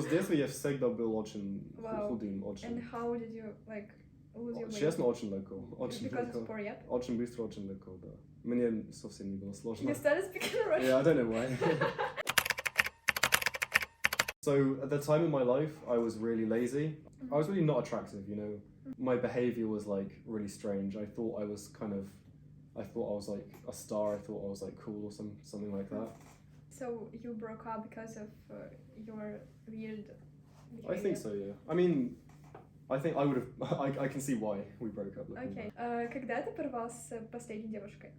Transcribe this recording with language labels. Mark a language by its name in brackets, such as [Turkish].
[Russian] С детства я всегда был очень худым, очень. [English] And how did you like lose your weight? [Russian] Честно, очень легко. Очень [English] because [Russian] легко. [English] of sport, yep? [Russian] Очень быстро, очень легко, да. Мне совсем не было сложно. [English] You started speaking Russian? Yeah, I don't know why. So at the time in my life, I was really lazy. I was really not attractive, you know. My behavior was like really strange. I thought I was like a star. I thought I was like cool or something like that. So you broke up because of your weird behavior? I think so, yeah. I mean, I think I would have. I can see why we broke up. Okay. [Russian] Когда ты порвал с последней девушкой?